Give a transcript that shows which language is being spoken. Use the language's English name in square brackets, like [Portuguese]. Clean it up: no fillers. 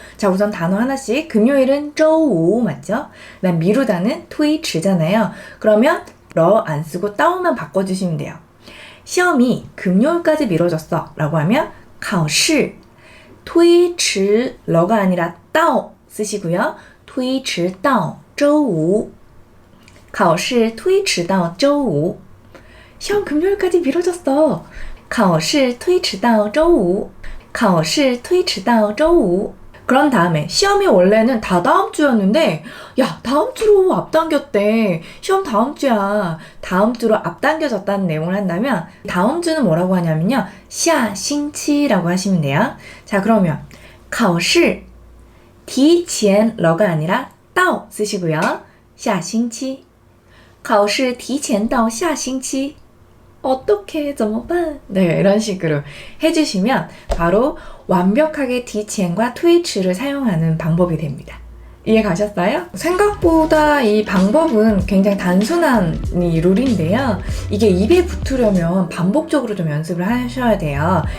[Korean] 자, 우선 단어 하나씩. 금요일은 周五 맞죠? 난 미루다는 推迟잖아요. 그러면 러 안 쓰고 따오만 바꿔주시면 돼요. 시험이 금요일까지 미뤄졌어 라고 하면 [Chinese] 考试推迟 [Korean] 러가 아니라 따오 쓰시고요. [Chinese] 推迟到周五考试推迟到周五 [Korean] 시험 금요일까지 미뤄졌어. [Chinese] 考试推迟到周五考试推迟到周五 [Korean] 그런 다음에 시험이 원래는 다 다음 주였는데 야, 다음 주로 앞당겼대. 시험 다음 주야. 다음 주로 앞당겨졌다는 내용을 한다면 다음 주는 뭐라고 하냐면요, 下星期라고 하시면 돼요. 자, 그러면 [Chinese] 考试提前 [Korean] 러가 아니라 到 쓰시고요. [Chinese] 下星期考试提前到下星期 [Korean] 어떻게, [Chinese] 怎么办? [Korean] 네, 이런 식으로 해주시면 바로 완벽하게 디치엔과 트위치를 사용하는 방법이 됩니다. 이해 가셨어요? 생각보다 이 방법은 굉장히 단순한 이 룰인데요. 이게 입에 붙으려면 반복적으로 좀 연습을 하셔야 돼요.